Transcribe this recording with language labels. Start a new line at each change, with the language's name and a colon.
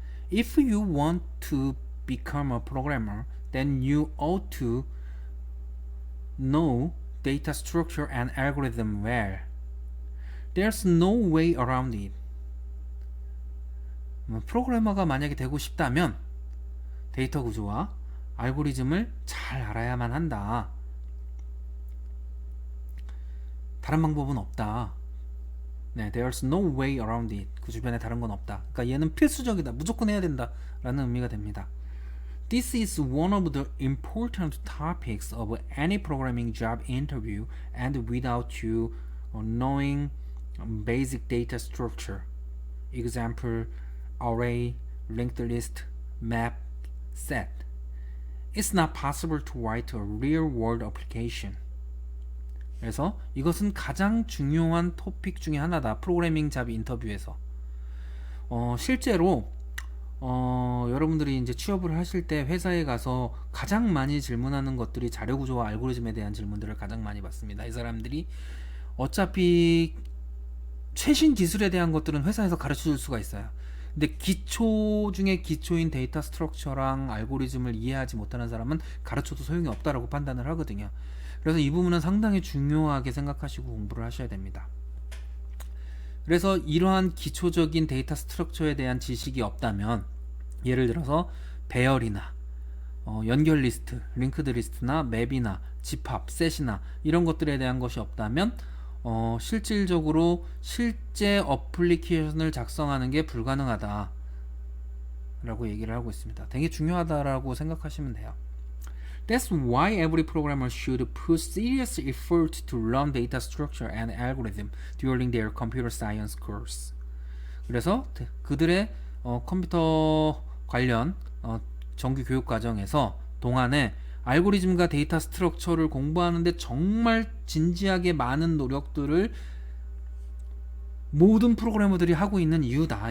English: If you want to become a programmer, then you ought to know data structure and algorithm well. There's no way around it.
Korean: 프로그래머가 만약에 되고 싶다면 데이터 구조와 알고리즘을 잘 알아야만 한다. 다른 방법은 없다.
English: 네, there's no way around it.
Korean: 그 주변에 다른 건 없다. 그러니까 얘는 필수적이다. 무조건 해야 된다. 라는 의미가 됩니다.
English: This is one of the important topics of any programming job interview, and without you knowing basic data structure, example, array, linked list, map, set, it's not possible to write a real-world application.
Korean: 그래서 이것은 가장 중요한 토픽 중에 하나다. 프로그래밍 잡 인터뷰에서. 실제로 여러분들이 이제 취업을 하실 때 회사에 가서 가장 많이 질문하는 것들이 자료 구조와 알고리즘에 대한 질문들을 가장 많이 받습니다. 이 사람들이 어차피 최신 기술에 대한 것들은 회사에서 가르쳐 줄 수가 있어요. 근데 기초 중에 기초인 데이터 스트럭처랑 알고리즘을 이해하지 못하는 사람은 가르쳐도 소용이 없다라고 판단을 하거든요. 그래서 이 부분은 상당히 중요하게 생각하시고 공부를 하셔야 됩니다. 그래서 이러한 기초적인 데이터 스트럭처에 대한 지식이 없다면, 예를 들어서 배열이나 연결 리스트, 링크드 리스트나 맵이나 집합, 셋이나 이런 것들에 대한 것이 없다면 실질적으로 실제 어플리케이션을 작성하는 게 불가능하다 라고 얘기를 하고 있습니다. 되게 중요하다라고 생각하시면 돼요.
English: That's why every programmer should put serious effort to learn data structure and algorithm during their computer science course.
Korean: 그래서 그들의 컴퓨터 관련 정규 교육 과정에서 동안에 알고리즘과 데이터 스트럭처를 공부하는데 정말 진지하게 많은 노력들을 모든 프로그래머들이 하고 있는 이유다.